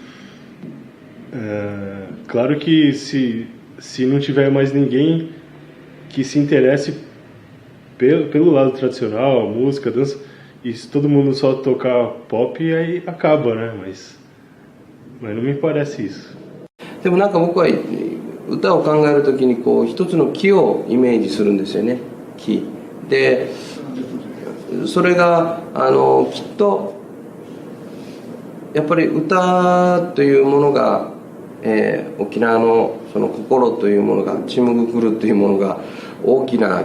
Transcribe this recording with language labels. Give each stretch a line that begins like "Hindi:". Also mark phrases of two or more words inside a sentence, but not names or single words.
Portuguese: Claro que se não tiver mais ninguém que se interesse pelo lado tradicional, música, dança, e se todo mundo só tocar pop, aí acaba, né? Mas não me parece isso.
Japanese: でもなんか僕は歌を考えるときに一つの木をイメージするんですよね。木でそれがきっとやっぱり歌というものが、沖縄のその心というものがちむぐくるというものが大きな